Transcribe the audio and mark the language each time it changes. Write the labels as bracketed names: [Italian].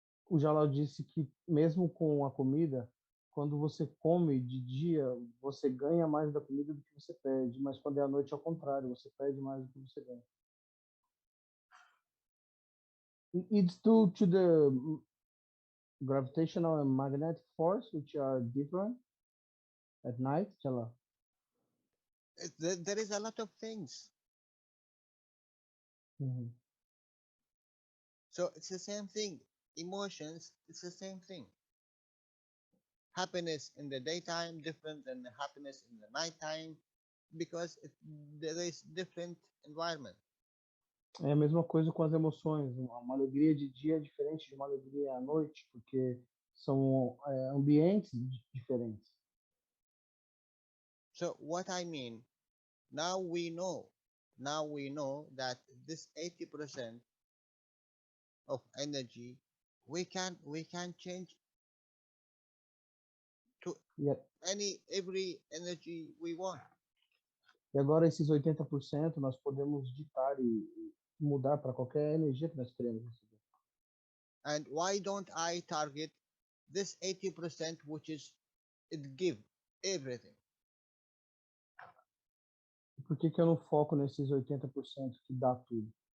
[Portuguese] O Jalal disse que mesmo com a comida, quando você come de dia, você ganha mais da comida do que você perde, mas quando é à noite, ao contrário, você perde mais do que você ganha. [English] It's due to the gravitational and magnetic force, which are different at night, Jalal. There is a lot of things. Mhm. So it's the same thing. Emotions, it's the same thing. Happiness in the daytime different than the happiness in the nighttime because there is different environment. [Portuguese] É a mesma coisa com as emoções. Uma alegria de dia é diferente de uma alegria à noite, porque são ambientes diferentes. [English] So what I mean, now we know that this 80% of energy we can change to [Portuguese] E, [English] every energy we want. [Portuguese] e agora esses 80% nós podemos ditar e mudar para qualquer energia que nós queremos receber. [English] And why don't I target this 80% which is it give everything? [Portuguese] Por que eu não foco nesses 80% que dá tudo?